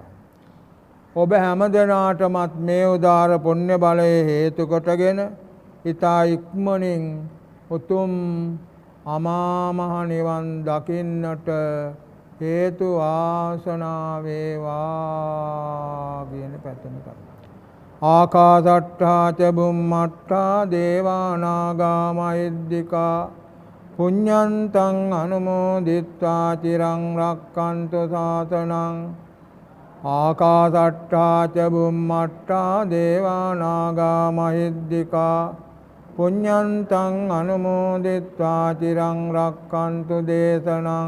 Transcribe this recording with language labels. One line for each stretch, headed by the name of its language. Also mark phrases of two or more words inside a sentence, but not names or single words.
Sinhala: ඔබ හැම දෙනාටමත් මේ උදාර පුණ්‍ය බලය හේතු කොටගෙන ඊතා ඉක්මනින් උතුම් අමා මහ නිවන් දකින්නට හේතු වාසනා වේවා කියන පැතුම තමයි.
Pali: ආකාසට්ඨා ච බුම්මට්ඨා දේවා නාග මහිද්దికා පුඤ්ඤන්තං අනුමෝදිත්වා චිරං රක්ඛන්තු ශාසනං. ආකාසට්ඨා ච බුම්මට්ඨා දේවා නාග මහිද්దికා පුඤ්ඤන්තං අනුමෝදිත්වා චිරං රක්ඛන්තු දේශනං.